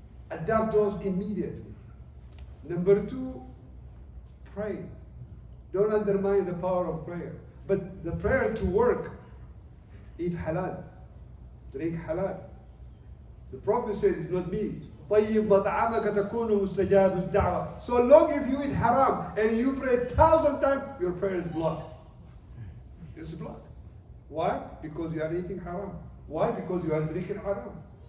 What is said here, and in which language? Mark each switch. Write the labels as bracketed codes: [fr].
[en] Adopt those immediately. Number two, pray. Don't undermine the power of prayer. But the prayer to work, eat halal, drink halal. The Prophet said, it's not me. [ar] طيب مطعمك تكون مستجاب الدعوة. [en] So long if you eat haram and you pray 1,000 times, your prayer is blocked. It's blocked. Why? Because you are eating haram. Why? Because you are drinking haram.